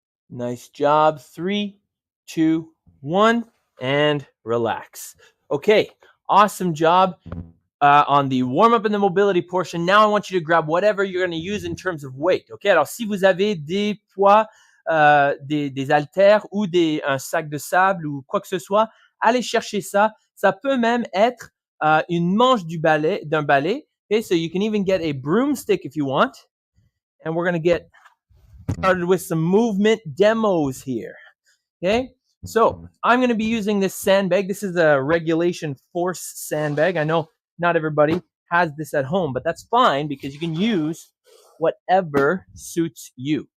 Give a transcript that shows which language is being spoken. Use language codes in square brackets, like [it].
[en] Nice job. 3, 2, 1, and relax. Okay, awesome job on the warm-up and the mobility portion. Now I want you to grab whatever you're going to use in terms of weight. [fr] Okay, alors si vous avez des poids, des haltères ou un sac de sable ou quoi que ce soit, allez chercher ça. Ça peut même être une manche d'un balai. [en] Okay, so you can even get a broomstick if you want. And we're going to get started with some movement demos here. Okay, so I'm going to be using this sandbag. This is a regulation force sandbag. I know not everybody has this at home, but that's fine because you can use whatever suits you.